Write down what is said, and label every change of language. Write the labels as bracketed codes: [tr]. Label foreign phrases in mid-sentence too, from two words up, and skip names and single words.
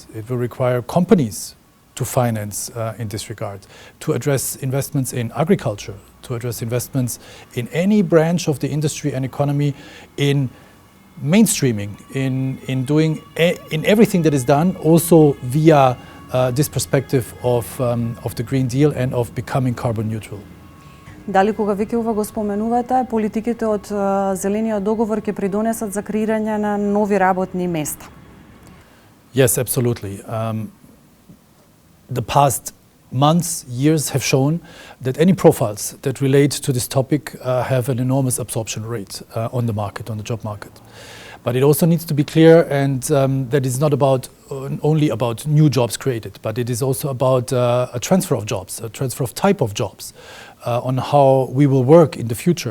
[en] It will require companies to finance in this regard, to address investments in agriculture, to address investments in any branch of the industry and economy, in mainstreaming, in doing in everything that is done, also via this perspective of the Green Deal and of becoming carbon neutral. [mk] Дали кога веќе ова го споменувате, политиките од Зелениот договор ќе придонесат за креирање на нови работни места? [en] Yes, absolutely. The past months, years have shown that any profiles that relate to this topic have an enormous absorption rate on the market, on the job market. But it also needs to be clear, and that it's not about only about new jobs created, but it is also about a transfer of jobs, a transfer of type of jobs, on how we will work in the future.